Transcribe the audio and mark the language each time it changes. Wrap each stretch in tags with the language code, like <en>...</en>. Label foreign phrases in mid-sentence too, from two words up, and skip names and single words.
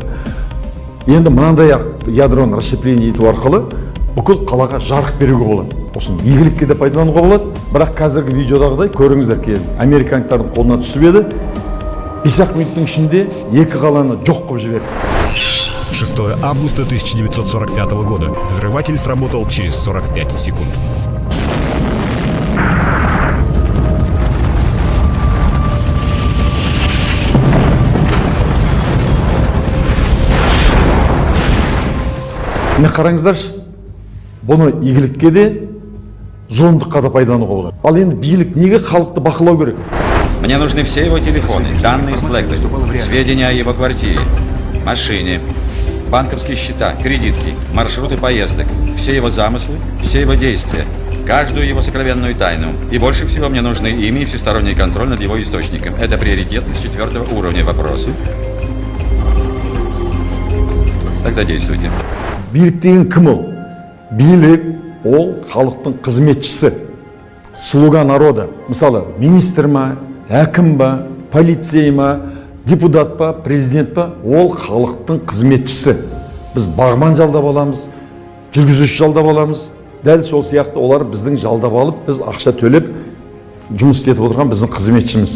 <kk>Енді мынандай ядроны расщепление ету арқылы бүкіл қалаға жарық беруге болады. Осыны игілікке де пайдалануға болады. Бірақ қазіргі видеодағыдай көріңіздер кейін американдықтардың қолына түсіп еді. 5 минуттың ішінде 2 қаланы жоқ қылып жіберді.</kk> <ru>6 августа 1945 года. Взрыватель сработал через 45 секунд.</ru> <kk>Міне қараңыздаршы, бұны игілікке де, зұлымдыққа да пайдалануға болады. Ал енді билік неге халықты бақылау керек?</kk> <ru>Мне нужны все его телефоны, данные с блэклисту, сведения о его квартире, машине, банковские счета, кредитки, маршруты поездок, все его замыслы, все его действия, каждую его сокровенную тайну. И больше всего мне нужны ими и всесторонний контроль над его источником. Это приоритетный с 4-го уровня вопросы. Тогда действуйте.</ru> <kk>Билік деген кім ол? Билік ол халықтың қызметшісі,</kk> <ru>слуга народа.</ru> <kk>Мысалы, министр ма, әкім ба, полицей ма, депутат па, президент па, ол халықтың қызметшісі. Біз бағбан жалдап аламыз, жүргізуші жалдап аламыз. Дәл сол сияқты олар біздің жалдап алып, біз ақша төлеп жұмыс істетіп отырған біздің қызметшіміз.</kk>